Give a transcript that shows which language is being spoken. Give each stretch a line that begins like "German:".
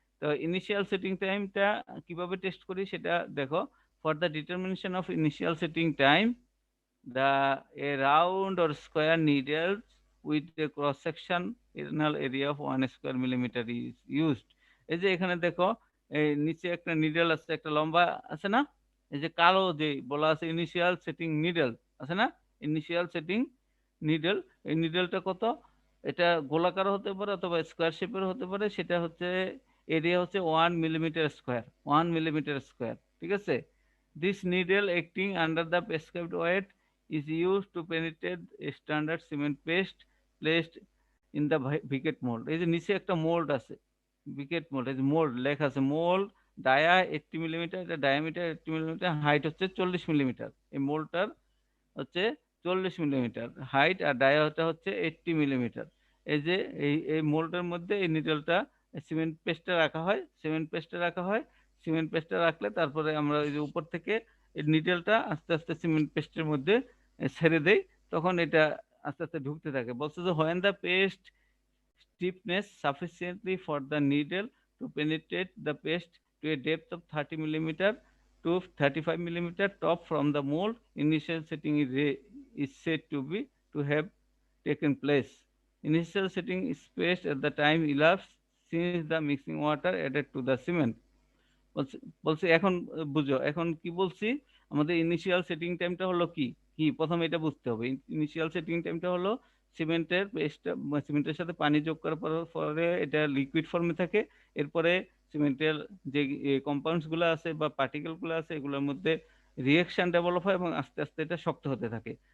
Bangla: তো initial setting টাইমটা কিভাবে টেস্ট করি সেটা দেখো।
English: For the determination of initial setting time the a round or square needle with a cross sectional area of 1 square millimeter is used।
Bangla: এই যে এখানে দেখো, এই নিচে একটা নিডল আছে, একটা লম্বা আছে না, এই যে কালো যে বলা আছে ইনিশিয়াল সেটিং নিডল আছে না, ইনিশিয়াল সেটিং নিডল, এই নিডলটা কত, এটা গোলাকার হতে পারে অথবা স্কোয়ার শেপের হতে পারে, সেটা হচ্ছে এরিয়া হচ্ছে 1 মিলিমিটার স্কোয়ার, 1 মিলিমিটার স্কোয়ার। ঠিক আছে,
English: This needle acting under the prescribed weight is used to penetrate a standard cement paste placed in the briquette mold.
Bangla: এই যে নিচে একটা মোল্ড আছে, ব্রিকেট মোল্ড, এই যে মোল্ড লেখা আছে, মোল্ড ডায়া 80 মিলিমিটার, এটা ডায়ামিটার 80 মিলিমিটার, হাইট হচ্ছে 40 মিলিমিটার। এই মোল্ডটার হচ্ছে 40 মিলিমিটার হাইট, আর ডায়াটা হচ্ছে 80 মিলিমিটার। এই যে এই মোল্ডের মধ্যে এই নিডলটা সিমেন্ট পেস্টটা রাখা হয়, সিমেন্ট পেস্টটা রাখলে তারপরে আমরা ওই যে উপর থেকে এই নিডলটা আস্তে আস্তে সিমেন্ট পেস্টের মধ্যে ছেড়ে দেই, তখন এটা আস্তে আস্তে ঢুকতে থাকে। বলছে যে
English: when the paste stiffness sufficiently for the needle to penetrate the paste to a depth of 30 millimeter to 35 millimeter top from the mold, initial setting is said to have taken place. Initial setting is spaced at the time elapsed since the mixing water added to the cement.
Bangla: বলছি এখন বুঝো, এখন কি বলছি, আমাদের initial setting টাইমটা হলো কি কি প্রথমে এটা বুঝতে হবে। ইনিশিয়াল সেটিং টাইমটা হলো সিমেন্টের পেস্টটা, সিমেন্টের সাথে পানি যোগ করার পরে এটা লিকুইড ফর্মে থাকে, এরপরে সিমেন্টের যে কম্পাউন্ডস গুলো আছে বা পার্টিকেল গুলো আছে এগুলোর মধ্যে রিঅ্যাকশন ডেভেলপ হয় এবং আস্তে আস্তে এটা শক্ত হতে থাকে।